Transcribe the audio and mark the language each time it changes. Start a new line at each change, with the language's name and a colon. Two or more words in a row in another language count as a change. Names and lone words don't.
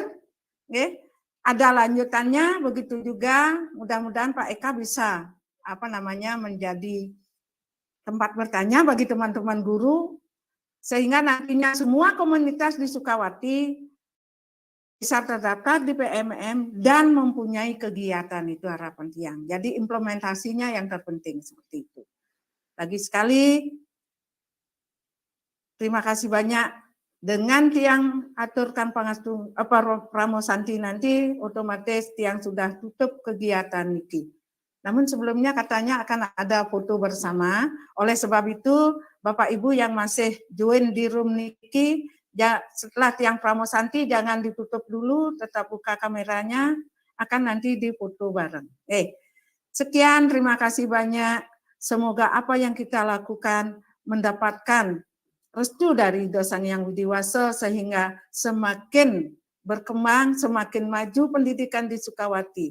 Indonesian: Ada lanjutannya, begitu juga mudah-mudahan Pak Eka bisa menjadi tempat bertanya bagi teman-teman guru, sehingga nantinya semua komunitas di Sukawati bisa terdaftar di PMM dan mempunyai kegiatan, itu harapan Tiang. Jadi implementasinya yang terpenting seperti itu. Lagi sekali, terima kasih banyak. Dengan
Balinese: Tiang aturkan pangastu pramosanti
Indonesian: nanti, otomatis Tiang sudah tutup kegiatan niki. Namun sebelumnya katanya akan ada foto bersama. Oleh sebab itu, Bapak Ibu yang masih join di room niki, setelah Tiang pramosanti jangan ditutup dulu, tetap buka kameranya, akan nanti difoto bareng. Sekian, terima kasih banyak. Semoga apa yang kita lakukan mendapatkan restu dari Sang Hyang Widi Wasa sehingga semakin berkembang, semakin maju pendidikan di Sukawati.